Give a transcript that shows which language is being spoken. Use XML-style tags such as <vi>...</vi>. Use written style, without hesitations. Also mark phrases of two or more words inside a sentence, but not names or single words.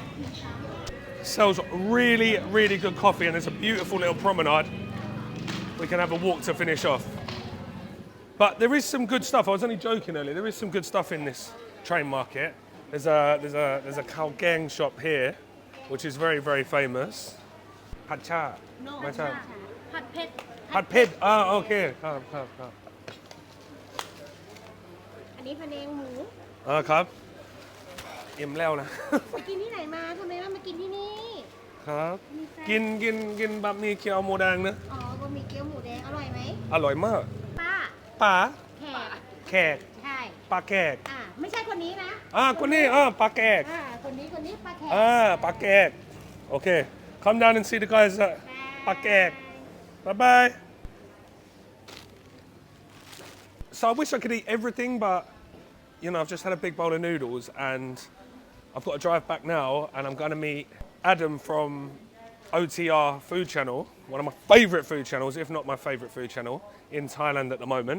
<en>Sells really, really good coffee, and there's a beautiful little promenade. We can have a walk to finish off. But there is some good stuff. I was only joking earlier. There is some good stuff in this train market. There's a Kiao Gang shop here, which is very, very famous.</en> <th>ผัดฉ่า.</th> <en>No,</en> <th>ผัดฉ่า. ผัดเผ็ด. ผัดเผ็ด.</th> <en>Ah, okay.</en> <th>อันนี้พะแนงหมู ครับอิ่มแล้วนะ ไปกินที่ไหนมาทำไมต้องมากินที่นี่ ครับกินบะหมี่เกี๊ยวหมูแดงนะ อ๋อบะหมี่เกี๊ยวหมูแดงอร่อยไหม อร่อยมาก ป้า ปลา แขก แขก ใช่ ปลาแขก ไม่ใช่คนนี้นะ คนนี้ปลาแขก คนนี้ป้าแขก</th> <en>ปลาแขก Okay, come down and see the guys at ปลาแขก Bye-bye. So I wish I could eat everything, but you know, I've just had a big bowl of noodles and I've got to drive back now, and I'm going to meet Adam from OTR food channel, one of my favourite food channels, if not my favourite food channel in Thailand at the moment.</en>